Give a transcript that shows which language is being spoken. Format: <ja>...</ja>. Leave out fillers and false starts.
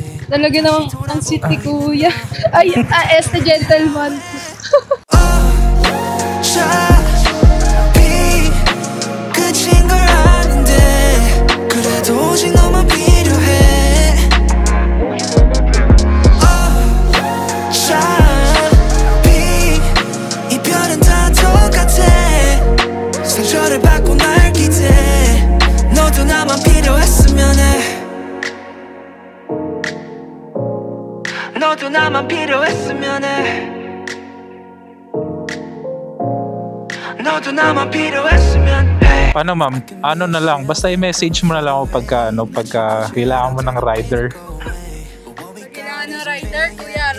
<tl>Talaga namang ang sweet ni kuya. Ay, este gentleman.</tl> <ko>어차피 끝인 걸 아는데 그래도 오직 너만 필요해 어차피 이별은 다 똑같아 상처를 받고 날 기대 너도 나만 필요했으면 해 너도 나만 필요했으면 해 너도 나만 필요했으면 해</ko> <tl>Paano, ma'am? Ano na lang? Basta i-message mo na lang ako pagka kailangan mo ng rider. Kailangan ng rider, kuya.</tl>